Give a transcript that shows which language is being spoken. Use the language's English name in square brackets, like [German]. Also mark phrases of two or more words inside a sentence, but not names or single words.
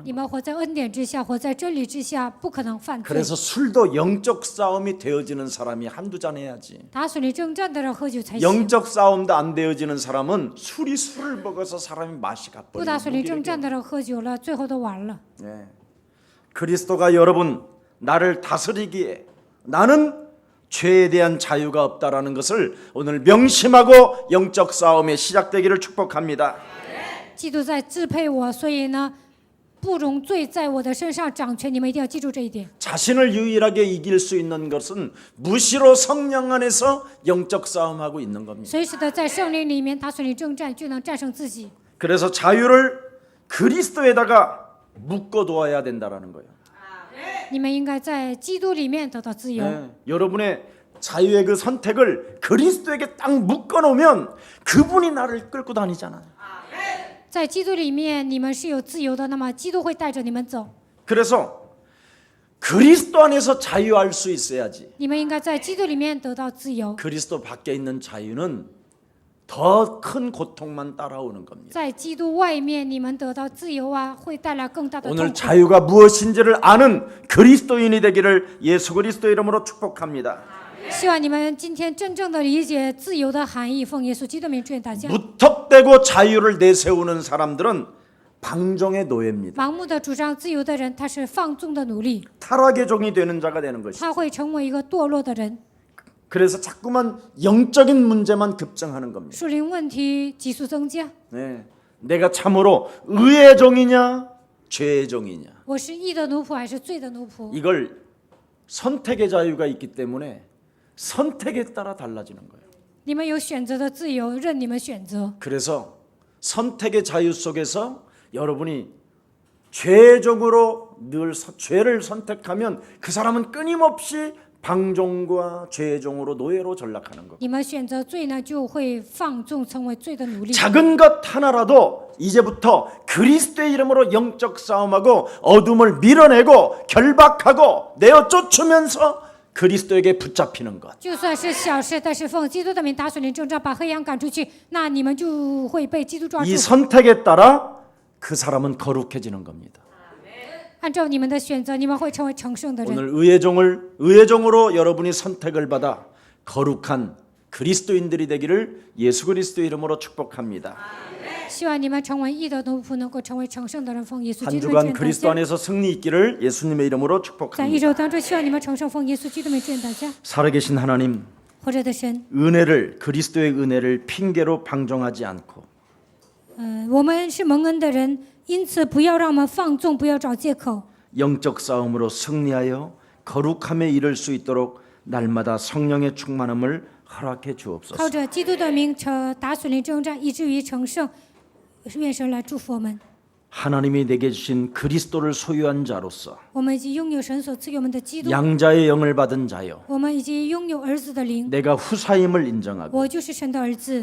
[Chinese] 你们活在恩典之下，活在真理之下，不可能犯罪。 [Korean] 그래서 술도 영적 싸움이 되어지는 사람이 한두 잔 해야지. [Chinese] 打属灵征战的人喝酒才行， [Korean] 영적 싸움도 안 되어지는 사람은 술을 먹어서 사람이 맛이 [Chinese] 不打 [Korean] 가버려요. [Chinese] 属灵征战的人喝酒了，最后都完了。 [Korean] 예. 그리스도가 여러분 나를 다스리기에 나는 죄에 대한 자유가 없다라는 것을 오늘 명심하고 영적 싸움에 시작되기를 축복합니다. [Chinese] 基督在支配我，所以呢，不容罪在我的身上掌权。你们一定要记住这一点。 [Korean] 자신을 유일하게 이길 수 있는 것은 무시로 성령 안에서 영적 싸움하고 있는 겁니다. [Chinese] 随时的在圣灵里面打属灵征战，就能战胜自己。 [Korean] 그래서 자유를 그리스도에다가 묶어두어야 된다라는 거예요. [Chinese] 你们应该在基督里面得到自由。 [Korean] 네, 여러분의 자유의 그 선택을 그리스도에게 딱 묶어놓으면 그분이 나를 끌고 다니잖아요. [Chinese] 在基督里面，你们是有自由的，那么基督会带着你们走。 [Korean] 그래서 그리스도 안에서 자유할 수 있어야지. [Chinese] 你们应该在基督里面得到自由。 [Korean] 그리스도 밖에 있는 자유는 더 큰 고통만 따라오는 겁니다. [Chinese] 在基督外面，你们得到自由啊，会带来更大的痛 [Korean] 오늘 [Chinese] 苦。 [Korean] 자유가 무엇인지를 아는 그리스도인이 되기를 예수 그리스도 이름으로 축복합니다. [Chinese] 希望你们今天真正的理解自由的含义。奉耶稣基督名祝愿大家。 [Korean] 무턱대고 자유를 내세우는 사람들은 방종의 노예입니다. [Chinese] 盲目的主张自由的人，他是放纵的奴隶， [Korean] 타락의 종이 되는 자가 되는 것이죠. [Chinese] 他会成为一个堕落的人。 [Korean] 그래서 자꾸만 영적인 문제만 급증하는 겁니다. [Chinese] 属灵问题急速增加。 [Korean] 네. 내가 참으로 의의 종이냐 죄의 종이냐 [Chinese] 我是义的奴仆还是罪的奴仆？ [Korean] 이걸 선택의 자유가 있기 때문에 선택에 따라 달라지는 거예요. [Chinese] 你们有选择的自由，任你们选择。 [Korean] 그래서 선택의 자유 속에서 여러분이 죄의 종으로 늘 죄를 선택하면 그 사람은 끊임없이 방종과 죄의 종으로 노예로 전락하는 거고 [Chinese] 你们选择罪呢，就会放纵，成为罪的奴隶。 [Korean] 작은 것 하나라도 이제부터 그리스도의 이름으로 영적 싸움하고 어둠을 밀어내고 결박하고 내어 쫓으면서 그리스도에게 붙잡히는 것. [Chinese] 就算是小事，但是奉基督的名打属灵征战，把黑暗赶出去，那你们就会被基督抓住 [Korean] 이 。 선택에 따라 그 사람은 거룩해지는 겁니다. [Chinese] 按照你们的选择，你们会成为成圣的人。 [Korean] 오늘 의의 종으로 여러분이 선택을 받아 거룩한 그리스도인들이 되기를 예수 그리스도 이름으로 축복합니다. [Chinese] 希望你们成为义的奴仆，能够成为成圣的人。奉耶稣 [Korean] 한 [Chinese] 基督 [Korean] 주간 [Chinese] 名祝愿 [Korean] 그리스도 [Chinese] 大家。 [Korean] 안에서 승리 있기를 예수님의 이름으로 [Chinese] 在一 [Korean] 축복합니다. [Chinese] 周当中，希望你们成圣。奉耶稣基督名祝愿大家。 [Korean] 살아계신 하나님, [Chinese] 活着的神， [Korean] 은혜를 그리스도의 은혜를 핑계로 방종하지 않고 [Chinese] 我们是蒙恩的人，因此不要让我们放纵，不要找借口。 [Korean] 영적 싸움으로 승리하여 거룩함에 이를 수 있도록 날마다 성령의 충만함을 허락해 [Chinese] 靠 [Korean] 주옵소서. [Chinese] 着基督的名，打属灵征战，以至于成圣。愿神来祝福我们。 [Korean] 하나님이 내게 주신 그리스도를 소유한 자로서 [Chinese] 我们已经拥有神所赐给我们的基督， [Korean] 양자의 영을 받은 자요 [Chinese] 我们已经拥有儿子的灵。 [Korean] 내가 후사임을 인정하고 [Chinese] 我就是神的儿子。